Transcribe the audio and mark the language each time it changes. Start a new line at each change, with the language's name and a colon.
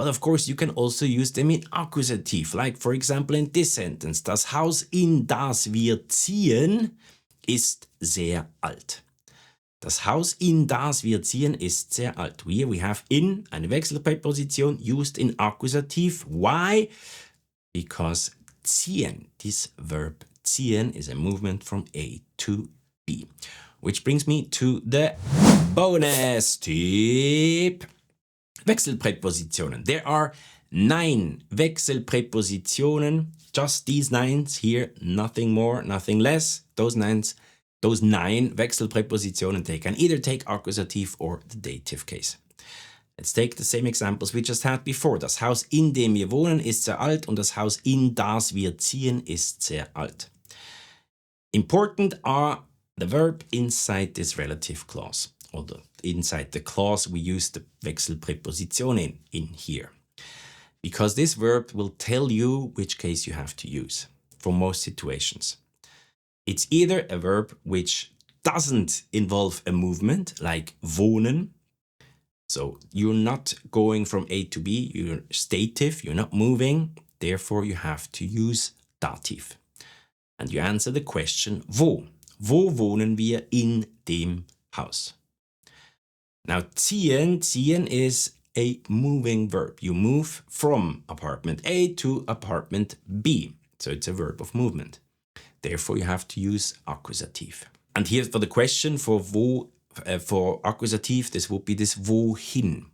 English: But of course, you can also use them in accusative. Like for example in this sentence.
German: Das Haus, in das wir ziehen, ist sehr alt. Das Haus, in das wir ziehen, ist sehr alt.
English: Here we have in, eine Wechselpräposition used in accusative. Why? Because ziehen, this verb ziehen, is a movement from A to B. Which brings me to the Bonustipp.
German: Wechselpräpositionen.
English: There are 9 Wechselpräpositionen. Just these 9 here, nothing more, nothing less. Those 9 Wechselpräpositionen, they can either take accusative or the dative case. Let's take the same examples we just had before.
German: Das Haus, in dem wir wohnen, ist sehr alt und das Haus, in das wir ziehen, ist sehr alt.
English: Important are the verb inside this relative clause, or inside the clause we use the Wechselpräposition in here. Because this verb will tell you which case you have to use for most situations. It's either a verb which doesn't involve a movement, like wohnen. So you're not going from A to B, you're stative, you're not moving. Therefore, you have to use dative. And you answer the question, wo?
German: Wo wohnen wir in dem Haus?
English: Now, ziehen is a moving verb. You move from apartment A to apartment B. So it's a verb of movement. Therefore, you have to use accusative. And here for the question for wo, for accusative, this would be this wohin.